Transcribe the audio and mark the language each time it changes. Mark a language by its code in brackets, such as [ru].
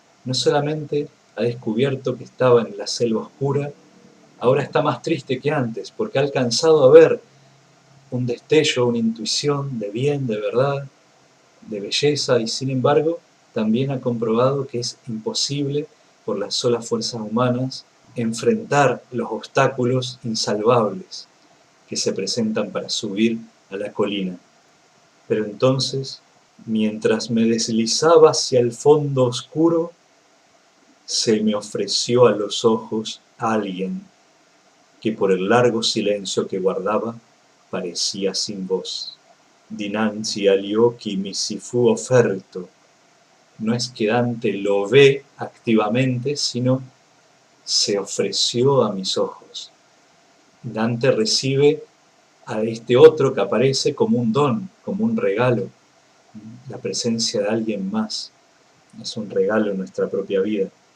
[es] No solamente ha descubierto que estaba en la selva oscura, ahora está más triste que antes, porque ha alcanzado a ver un destello, una intuición de bien, de verdad, de belleza, y sin embargo también ha comprobado que es imposible por las solas fuerzas humanas enfrentar los obstáculos insalvables que se presentan para subir a la colina. Pero entonces, mientras me deslizaba hacia el fondo oscuro, se me ofreció a los ojos alguien que por el largo silencio que guardaba parecía sin voz. [it] Dinanzi agli occhi mi si fu offerto. [es] No es que Dante lo ve activamente, sino se ofreció a mis ojos. Dante recibe a este otro que aparece como un don, como un regalo. La presencia de alguien más es un regalo en nuestra propia vida.